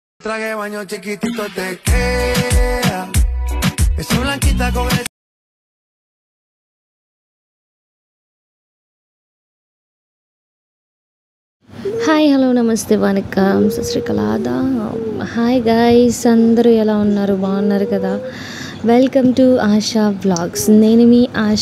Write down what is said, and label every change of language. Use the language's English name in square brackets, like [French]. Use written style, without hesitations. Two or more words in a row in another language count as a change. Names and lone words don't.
[Spanish] traje de baño chiquitito te queda. Esa blanquita con el... [Telugu] హాయ్ హలో నమస్తే వనకం సశ్రీకలాదా. [English] hi guys, [Telugu] అందరూ ఎలా ఉన్నారు? బాగున్నారు కదా? [English] welcome to Asha vlogs. [Telugu] నేను మీ ఆశ.